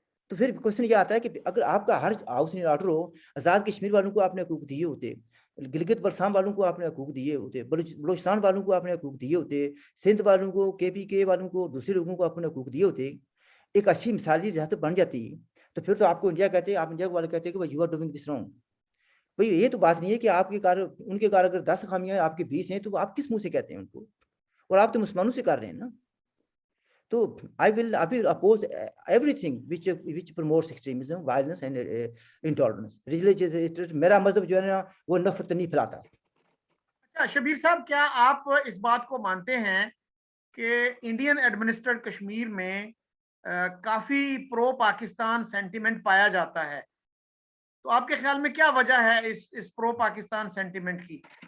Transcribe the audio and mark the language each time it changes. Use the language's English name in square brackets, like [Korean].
[Hindi] तो फिर क्वेश्चन ये आता है कि अगर आपका हर [English] house in order [Hindi] हो, आज़ाद कश्मीर वालों को आपने हकूक दिए होते, गिलगित बल्साम वालों को आपने हकूक दिए होते, बलूचिस्तान वालों को आपने हकूक दिए होते, सिंध वालों को, KPK वालों को, दूसरे लोगों को आपने हकूक दिए होते, एक अच्छी मिसाली रियासत बन जाती। तो फिर तो आपको इंडिया कहते, आप इंडिया वाले कहते कि भाई [English] You are doing this wrong. [Hindi] भाई ये तो बात नहीं है कि आपके कार्य, उनके कार्य अगर 10 खामियां आपके 20 हैं, तो आप किस मुंह से कहते हैं उनको? और आप तो मुसलमानों से कर रहे हैं ना। [English] तो I will oppose everything which promotes extremism, violence and intolerance. [Hindi] Religious, मेरा मजहब जो है ना वो नफरत नहीं फैलाता। अच्छा शबीर साहब, क्या आप इस बात को मानते हैं कि इंडियन एडमिनिस्ट्रेटेड कश्मीर में काफी प्रो पाकिस्तान सेंटिमेंट पाया जाता है? तो आपके ख्याल में क्या वजह है इस प्रो पाकिस्तान सेंटिमेंट की?